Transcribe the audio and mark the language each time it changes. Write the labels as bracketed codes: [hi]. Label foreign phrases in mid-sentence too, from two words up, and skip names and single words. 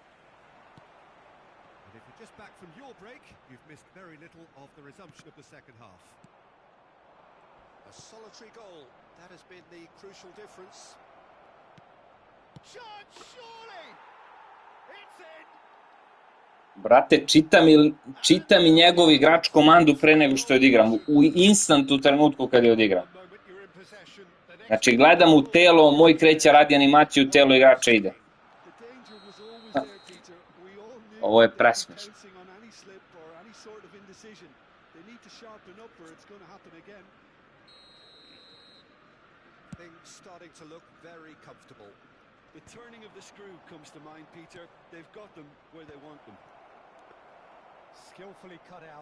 [en] And if you're just back from your break, you've missed very little of the resumption of the second half. A solitary goal, that has been the crucial difference. Chance, surely! It's in! [sr] Brate, čita mi njegov igrač komandu pre nego što je odigram. U instantu trenutku kad je odigram. Znači, gledam u telo, moj kreće radi animaciju, telo igrača ide. Ovo je presmešno. [en] Things starting to look very comfortable. The turning of the screw comes to mind, Peter. They've got them where they want them. Skillfully cut out.